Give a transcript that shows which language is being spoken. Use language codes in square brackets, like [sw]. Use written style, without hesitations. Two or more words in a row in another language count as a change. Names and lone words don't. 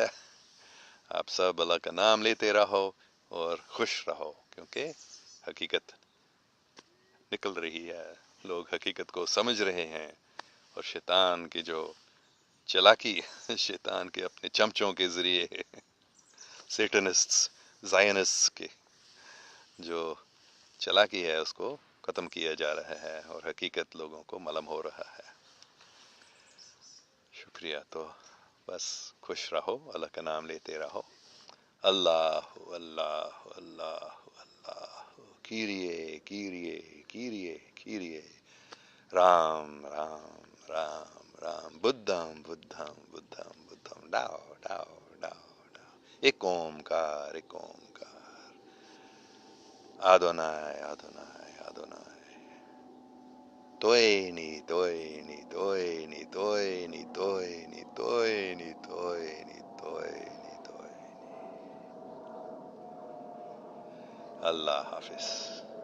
[ur] آپ سب اللہ کا نام لیتے رہو اور خوش رہو، کیونکہ حقیقت نکل رہی ہے، لوگ حقیقت کو سمجھ رہے ہیں، اور شیطان کی جو چلاکی، شیطان کے اپنے چمچوں کے ذریعے، سیٹنسٹس، زائنسٹس کے جو چلاکی ہے، اس کو ختم کیا جا رہا ہے، اور حقیقت لوگوں کو معلوم ہو رہا ہے. شکریہ. تو بس خوش رہو، اللہ کا نام لیتے رہو. اللہ اللہ اللہ اللہ، کیریے کیریے کیریے کیریے، رام رام رام رام، بدھم بدھم بدھم بدھم، ڈاؤ ڈاؤ ڈاؤ ڈاؤ، ایک اومکار ایک اومکار، آدونائے آدونائے آدونائے، توئینی توئینی توئینی توئینی توئینی توئینی توئینی توئینی توئینی. اللہ حافظ.